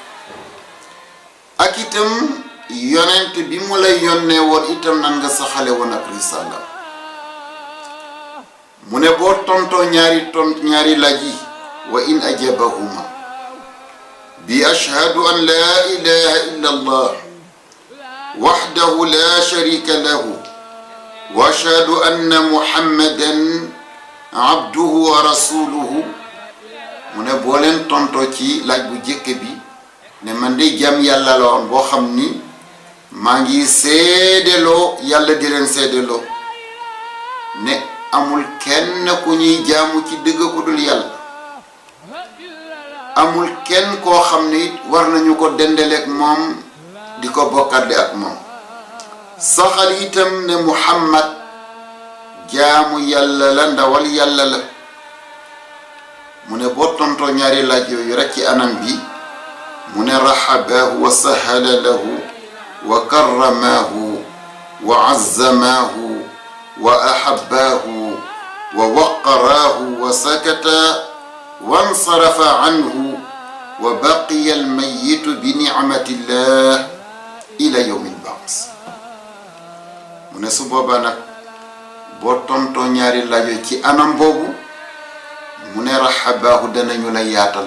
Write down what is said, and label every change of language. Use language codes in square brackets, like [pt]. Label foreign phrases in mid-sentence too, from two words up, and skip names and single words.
[wo] ak itam yonent bi mu lay yónnee woon itam nan nga saxale woon ak risala. mu ne boo tontoo ñaari laaj yi, [ar] وإن أجابهما بأشهد أن لا إله إلا الله وحده لا شريك له وأشهد أن محمدا عبده ورسوله. [wo] mu ne boo leen tontoo ci laaj bu jëkk bi ne man de jàmm yàlla la woon boo xam ni maa ngi seedeloo yàlla di leen seedeloo ne amul kenn ku ñuy jaamu ci dëgg ku dul yàlla, amul kenn koo xam ne it war nañu ko dendaleek moom di ko bokkale ak moom. saxal itam ne muhammad jaamu yàlla la, ndawal yàlla la. mu ne boo tontoo ñaari laaj yooyu rek ci anam bi mu ne [ar] رحباه وسهل له وكرماه وعظماه وأحباه ووقراه وسكت وانصرف عنه وبقي الميت بنعمة الله إلى يوم البعث. [wo] mu ne su boobaa nag boo tontoo ñaari laaj ci anam boobu mu ne raxabaahu danañu la yaatal,